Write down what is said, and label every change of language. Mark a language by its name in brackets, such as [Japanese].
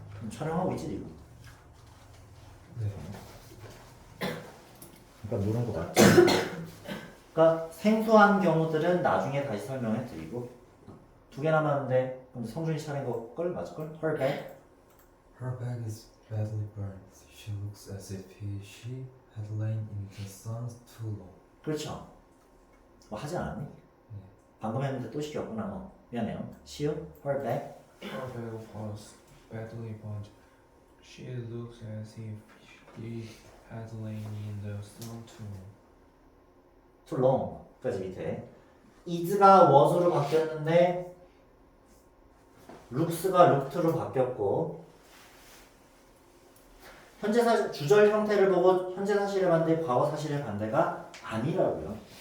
[Korean] 촬영하고 있지 지금. 네. 그러니까 노는 거 맞죠? 그러니까 생소한 경우들은 나중에 다시 설명해 드리고 두 개 남았는데 근데 성준이 차례인 거걸 맞을걸? [English] Her bag? Her bag is badly burned. She looks as if she had lain in the sun too long. [Korean] 그렇죠. 뭐 하지 않았니? 방금 했는데 또 시켰구나. 미안해요. 시우? [English] Her bag? Her bag was badly burned. She looks as if she had lain in the sun too long. Too long. [Korean] 까지 밑에. is가 was로 바뀌었는데 looks가 looked로 바뀌었고 현재 사실 주절 형태를 보고 현재 사실의 반대, 과거 사실의 반대가 아니라고요.